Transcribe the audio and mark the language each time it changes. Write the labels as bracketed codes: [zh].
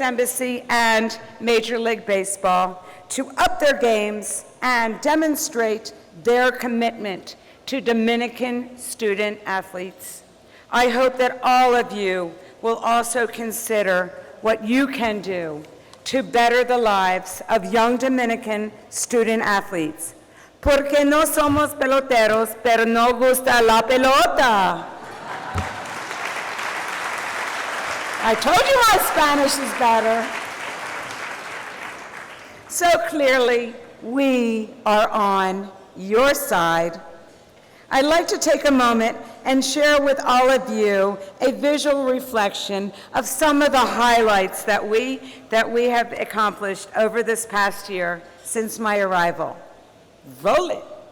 [en] Embassy, and Major League Baseball to up their games and demonstrate their commitment to Dominican student athletes. I hope that all of you will also consider what you can do to better the lives of young Dominican student athletes. [es] Porque no somos peloteros, pero no gusta la pelota. [en] I told you my Spanish is better. So clearly, we are on your side. I'd like to take a moment and share with all of you a visual reflection of some of the highlights that we have accomplished over this past year since my arrival. Roll it.